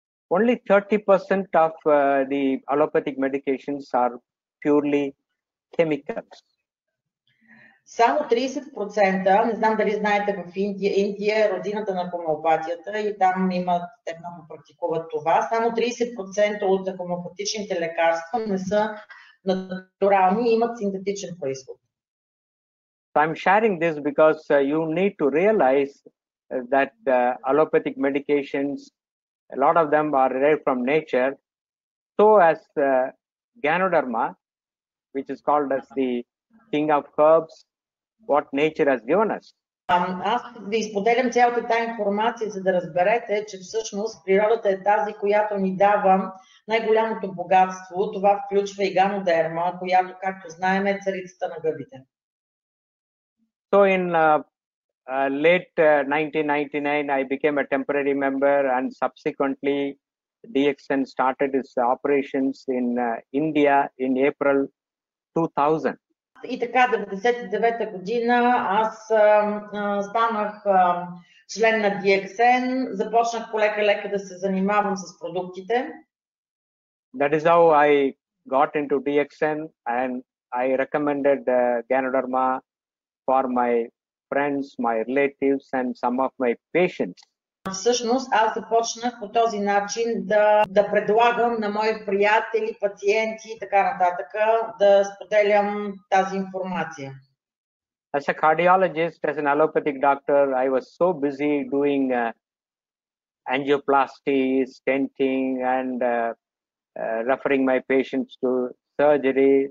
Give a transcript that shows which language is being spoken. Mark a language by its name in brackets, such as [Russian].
[English] Only 30% of the allopathic medications are purely chemicals. [Bulgarian] Само 30%, не знам дали знаете, в Индия е родината на хомеопатията и там те много практикуват това. Само 30% от хомеопатичните лекарства не са натурални и имат синтетичен произход. [English] So I'm sharing this because you need to realize that allopathic medications, a lot of them are derived from nature. So as Ganoderma, which is called as the king of herbs, what nature has given us. [Bulgarian] Аз ви изподелям цялата тази информация, за да разберете, че всъщност природата е тази, която ни дава най-голямото богатство. Това включва и ганодерма, която, както знаем, е царицата на гъбите. [English] So in late 1999, I became a temporary member, and subsequently DXN started its operations in India in April 2000. [Bulgarian] И така, 1999 година аз станах член на DXN, започнах полека-лека да се занимавам с продуктите. [English] That is how I got into DXN, and I recommended Ganoderma for my friends, my relatives, and some of my patients. [Bulgarian] Всъщност аз започнах по този начин да предлагам на мои приятели, пациенти и така нататък да споделям тази информация. [English] As a cardiologist, as an allopathic doctor, I was so busy doing angioplasty, stenting, and referring my patients to surgery.